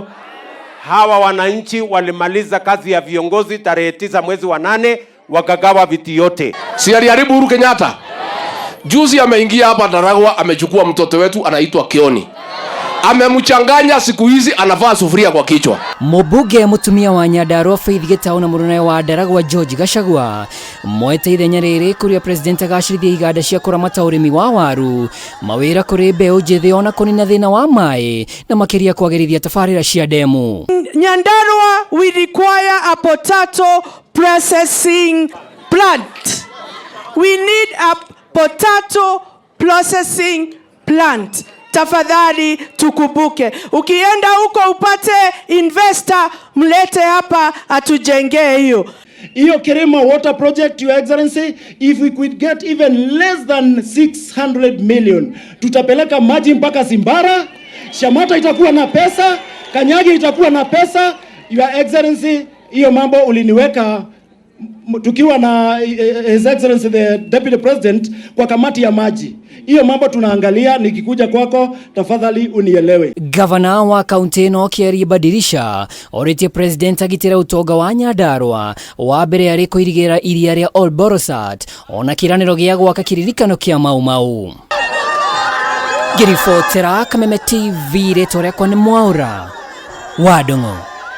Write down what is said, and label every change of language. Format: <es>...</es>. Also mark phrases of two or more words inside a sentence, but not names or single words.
<sw>Hawa wananchi walimaliza kazi ya viongozi tarehe 9 mwezi wa 8, wakagawa viti yote. Si aliharibu Uhuru Kenyatta? Juzi ameingia hapa Daragwa, amechukua mtoto wetu anaitwa Kioni. Amemchanganya, siku hizi anavaa sufuria kwa kichwa.</sw> <ki>Mubuge mutumia wa Nyandarua Faith Gitau na murunae wa Daragwa George Gachagua MOETE ithenya riri kuria President agacirithia iganda cia kuramata urimi wa waru, mawira kuri mbeu njithi ona kunina thina wa mai na makiria kwagirithia tafarira cia demu.</ki> <en>Nyandarua, we require a potato processing plant. We need a potato processing plant.</en> <sw>Tafadhali tukubuke. Ukienda huko upate investor, mlete hapa atujengee hiyo.</sw> <en>Iyo Kirima water project, Your Excellency, if we could get even less than 600 million,</en> <sw>tutapeleka maji mpaka Zimbara, Shamata itakuwa na pesa, Kanyagi itakuwa na pesa.</sw> <en>Your Excellency,</en> <sw>hiyo mambo uliniweka tukiwa na</sw> <en>His Excellency the Deputy President</en> <sw>kwa kamati ya maji. Hiyo mambo tunaangalia, nikikuja kwako tafadhali unielewe.</sw> <ki>Gavana wa kaunti ino AKIARIA badirisha oritie President agitira utonga wa Nyandarua wa mbere ari kuirigira iria ria Olborosat ona kiraniro gia gwaka kiririkano kia Mau. Girifotera Kameme TV retore kwa ni Mwaura Wadongo.</ki>